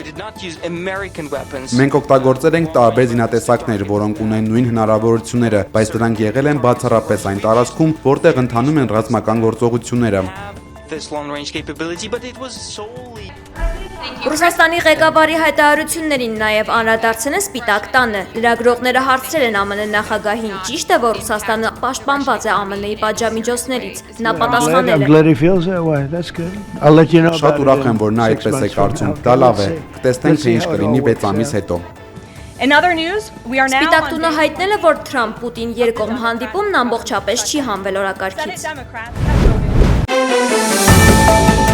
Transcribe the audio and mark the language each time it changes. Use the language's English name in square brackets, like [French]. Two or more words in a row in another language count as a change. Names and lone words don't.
[Armenian] Մենք օգտագործել ենք տարբեր զինատեսակներ, որոնք ունեն նույն հնարավորությունները, բայց դրանք եղել են բացառապես այն տարածքում, որտեղ ընթանում են ռազմական գործողությունները։ Ռուսաստանի ղեկավարի հայտարարություններին նաև անդրադարձել են Սպիտակ տանը։ Լրագրողները հարցրել են ԱՄՆ նախագահին, ճիշտ է, որ Ռուսաստանը պաշտպանված է ԱՄՆ-ի պատժամիջոցներից։ Նա պատասխանել [English] I'm [Armenian] է. [English] glad he feels that way. That's good. I'll let you know. [Armenian] Շատ [English] about [Armenian] ուրախ [English] it [Armenian] եմ, որ [English] in [Armenian] նա [English] 6 [Armenian] այդպես է [English] months from [Armenian] կարծում։ [English] now. [Armenian] Դա լավ է։ [English] Let's see. [Armenian] Կտեսնենք, թե ինչ [English] Let's see how it [Armenian] կլինի [English] all [Armenian] 6 [English] works [Armenian] ամիս [English] out. [Armenian] հետո։ [English] In other news, we are now [Armenian] Սպիտակ [English] on [Armenian] տունը [English] day [Armenian] հայտնել է, որ Թրամփ-Պուտին երկկողմ հանդիպումն ամբողջապես չի հանվել [English] Senate [Armenian] օրակարգից։ [English] Democrats have voted.